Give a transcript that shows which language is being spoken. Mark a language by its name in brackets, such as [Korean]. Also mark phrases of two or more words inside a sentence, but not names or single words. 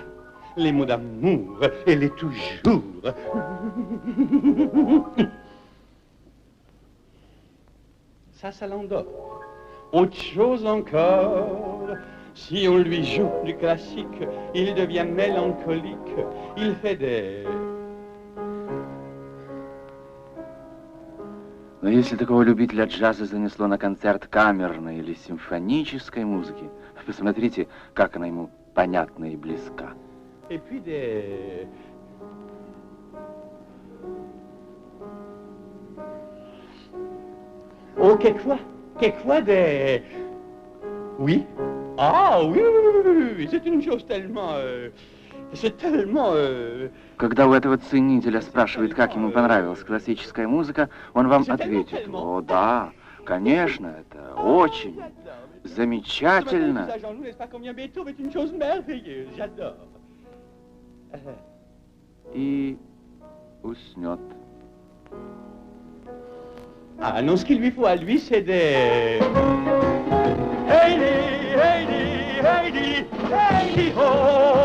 [French] Les mots d'amour, elle est toujours. Ça l'endort. Autre chose encore, si on lui joue du classique, il devient mélancolique, il fait des... [Russian] Но если такого любителя джаза занесло на концерт камерной или симфонической музыки, посмотрите, как она ему понятна и близка. [French] Et puis des... Oh, quelquefois des... Oui. Ah, oui, c'est une chose tellement... C'est tellement... [Russian] Когда у этого ценителя спрашивают, как ему понравилась классическая музыка, он вам ответит: о, да, конечно, это очень замечательно. И уснет. [French] Ah non, ce qu'il lui faut à lui, c'est des... Heidi, Heidi, Heidi, Heidi, ho!